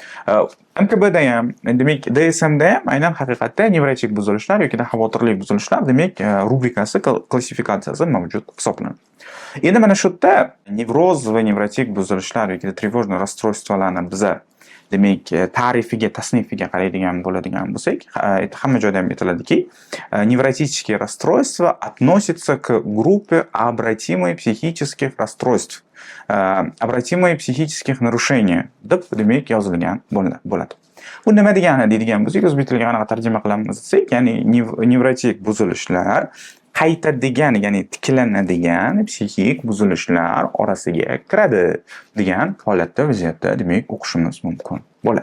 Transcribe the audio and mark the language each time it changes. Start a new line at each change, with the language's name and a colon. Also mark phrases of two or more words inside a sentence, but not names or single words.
Uzbek: MKBda ham, demak DSMda ham aynan haqiqatda nevrotik buzilishlar yoki xavotirli buzilishlar demak rubrikasi, klassifikatsiyasi mavjud hisoblanadi. Endi mana shu yerda nevroz va nevrotik buzilishlar yoki
Russian: тревожный расстройствоlarni
Uzbek: biz demak ta'rifiga, tasnifiga qaraydigan bo'ladigan bo'lsak, hamma joyda ham aytiladiki,
Russian: невротические расстройства относятся к группе обратимых психических расстройств, обратимых психических нарушений
Uzbek: deb demak yozilgan bo'ladi. Bu nima degani deydigan bo'lsak, o'zbek tiliga qanaqa tarjima qilamiz desak, ya'ni nevrotik buzilishlar qaytadigan, ya'ni tiklanadigan psixik buzilishlar orasiga kiradi degan holatda, vaziyatda demak o'qishimiz mumkin bo'ladi.